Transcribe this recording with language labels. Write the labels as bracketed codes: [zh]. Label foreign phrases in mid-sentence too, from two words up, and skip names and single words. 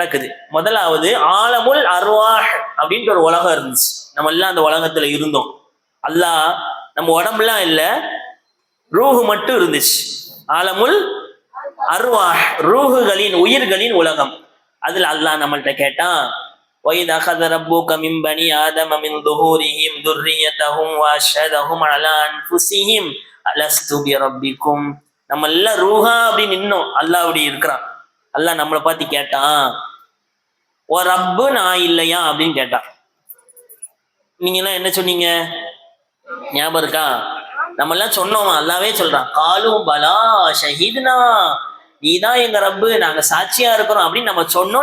[ta] முதலாவது [ar] عالم الأرواح [ta] அப்படின்ற ஒரு உலகம் இருந்துச்சு. நம்ம எல்லாம் அந்த உலகத்துல இருந்தோம். அல்லாஹ் நம்ம உடம்புலாம் இல்லை, ரூஹு மட்டும் இருந்துச்சு. [ar] عالم الأرواح, [ta] ரூஹுகளின் உயிர்களின் உலகம். அதுல அல்லாஹ் நம்மள்ட்ட கேட்டான், [ar] وَإِذْ أَخَذَ رَبُّكَ مِنْ بَنِي آدَمَ مِنْ ظُهُورِهِمْ ذُرِّيَّتَهُمْ وَأَشْهَدَهُمْ عَلَى أَنفُسِهِمْ أَلَسْتُ بِرَبِّكُمْ. [ta] நம்ம எல்லாம் ரூஹா அப்படின்னு நின்னோம். அல்லாஹ் அப்படி இருக்கிறான். அல்லாஹ் நம்மளை பார்த்து கேட்டான், ஓ ரப்பு நான் இல்லையா அப்படின்னு கேட்டான். நீங்க எல்லாம் என்ன சொன்னீங்க ஞாபகம் இருக்கா? நம்ம எல்லாம் சொன்னோமா? அல்லாவே சொல்றான், [ar] قالوا بلى شهدنا, [ta] நீதான் எங்க ரப்பு, நாங்க சாட்சியா இருக்கிறோம் அப்படின்னு நம்ம சொன்னோம்.